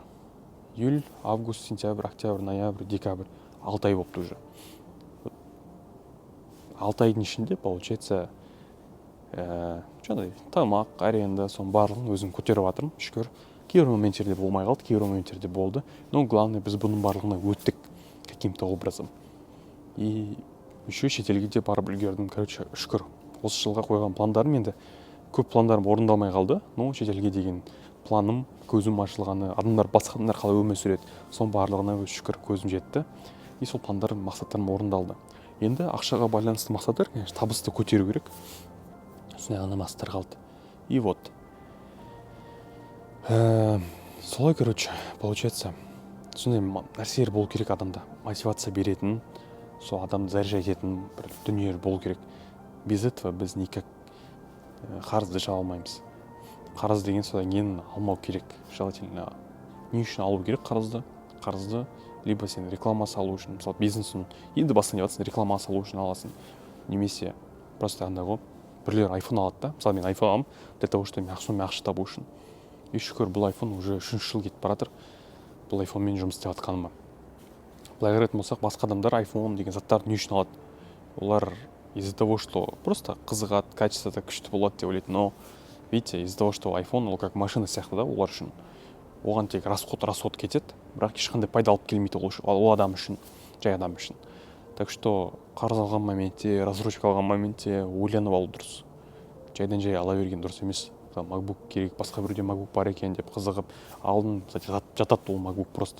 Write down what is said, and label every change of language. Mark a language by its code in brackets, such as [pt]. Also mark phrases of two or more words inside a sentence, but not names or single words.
[ru] Июль, август, сентябрь, октябрь, ноябрь, декабрь. [kk] 6 ай болыпты уже. 6 айдың ішінде, получается, жаңағыдай тамақ, аренда, соның барлығын өзім көтеріп жатырмын, шүкір. Кейбір моменттерде болмай қалды, кейбір моменттерде болды. [ru] Но главное, [kk] біз бұның барлығына өттік [ru] каким-то образом. И еще [kk] шетелге де барып үлгердім, короче, шүкір. Осы жылға қойған пландарым енді көп пландарым орындалмай қалды, но шетелге деген планым, көзім ашылғаны, басқа адамдар қалай өмір сүреді, соның барлығына шүкір көзім жетті. И сол пландарым, мақсаттарым орындалды. Енді ақшаға байланысты мақсаттар, конечно, табысты көтеру керек. Сондай ғана мақсаттар қалды. [ru] И вот. [kk] Солай, [ru] короче, получается, [kk] сондай нәрселер болу керек адамда. Мотивация беретін, сол адамды заряжать ететін бір дүниелер болу керек. [ru] Без этого [kk] біз никак қарызды жаба алмаймыз. Қарыз деген содан кейін алмау керек. Желательно не үшін алу керек қарызды? Қарызды либо сен реклама салу үшін, мысалы бизнесін енді бастан деватсың, реклама салу үшін аласың. Немесе просто андай ғой, біреулер iPhone алады да. Мысалы мен iPhone аламын [ru] для того, что [kk] мен ақша табу үшін. И шүкір, бұл iPhone уже 3 жыл кетіп бара жатыр. Бұл iPhone-мен жұмыс істеп жатқаныма. Былай қарайтын болсақ, басқа адамдар iPhone деген заттарды не үшін алады? Олар [ru] из-за того, что [kk] просто қызығады, качествосы күшті болады деп ойлайды. [ru] Но видите, из-за того, что [kk] iPhone ол [ru] как машина [kk] сияқты да, олар үшін. Оған тек расход кетеді, бірақ ешқандай пайда алып келмейді ол адам үшін, жай адам үшін. [ru] Так что [kk] қарыз алған моменте, рассрочка алған моменте ойланып алу дұрыс. Жайдан жай ала берген дұрыс емес. MacBook керек, басқа біреуде MacBook бар екен деп қызығып алдым, жатады ол MacBook просто.